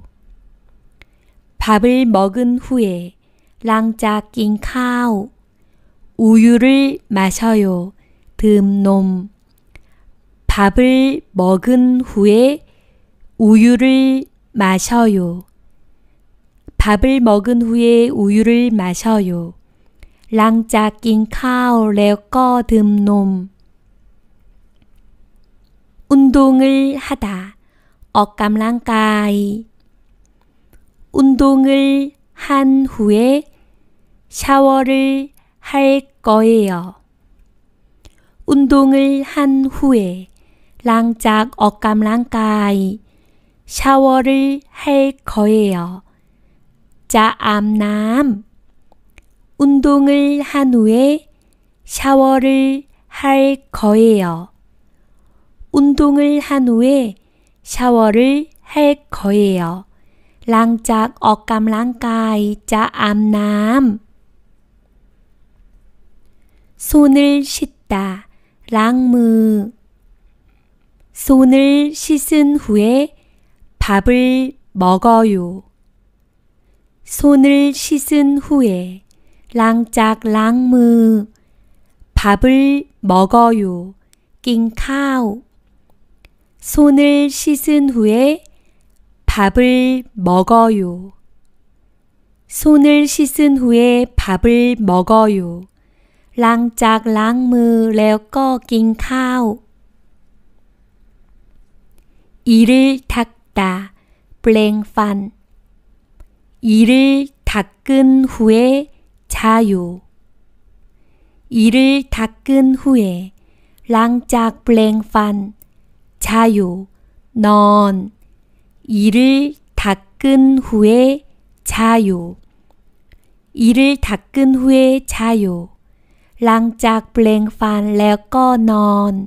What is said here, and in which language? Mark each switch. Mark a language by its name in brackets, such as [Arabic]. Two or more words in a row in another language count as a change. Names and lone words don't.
[Korean] 밥을 먹은 후에 [Thai] หลังจากกินข้าว [Korean] 우유를 마셔요. [Thai] ดื่มนม [Korean] 밥을 먹은 후에 우유를 마셔요. 밥을 먹은 후에 우유를 마셔요. [Thai] หลังจากกินข้าวแล้วก็ดื่มนม [Korean] 운동을 하다 [Thai] ออกกำลังกาย [Korean] 운동을 한 후에 샤워를 할 거예요. 운동을 한 후에 [Thai] หลังจากออกกำลังกาย [Korean] 샤워를 할 거예요. [Thai] จะอาบน้ำ [Korean] 운동을 한 후에 샤워를 할 거예요. 운동을 한 후에 샤워를 할 거예요. [Thai] หลังจากออกกำลังกายจะอาบน้ำ [Korean] 손을 씻다 [Thai] ล้างมือ [Korean] 손을 씻은 후에 밥을 먹어요. 손을 씻은 후에 [Thai] หลังจากล้างมือ [Korean] 밥을 먹어요. [Thai] กินข้าว [Korean] 손을 씻은 후에 밥을 먹어요. 손을 씻은 후에 밥을 먹어요. [Thai] หลังจากล้างมือแล้วก็กินข้าว [Korean] 이를 닦다 [Thai] แปรงฟัน [Korean] 이를 닦은 후에 자요. 이를 닦은 후에 [Thai] หลังจากแปรงฟัน [Korean] 자유 넌 이를 닦은 후에 자유 이를 닦은 후에 자유 [Thai] หลังจากแปรงฟัน แล้วก็นอน